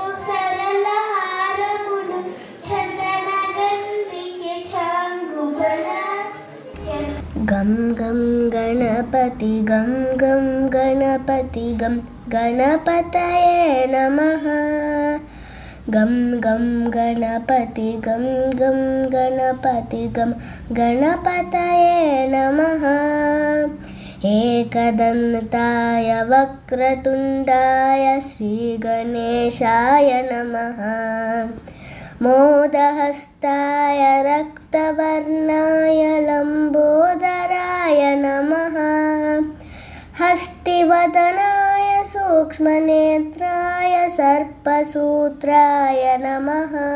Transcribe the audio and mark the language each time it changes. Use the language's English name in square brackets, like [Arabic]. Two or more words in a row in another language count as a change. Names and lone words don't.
[Telugu] సరళ హారములు చందన గంధికి చాంగుబడ [Sanskrit] గం గం గణపతి గం గం గణపతి గం గణపతయే నమః గం గం గణపతి గం గం గణపతి గం గణపతయే నమః एकदन्ताय वक्रतुण्डाय श्रीगणेशाय नमः मोदहस्ताय रक्तवर्णाय लम्बोदराय नमः हस्तिवदनाय सूक्ष्मनेत्राय सर्पसूत्राय नमः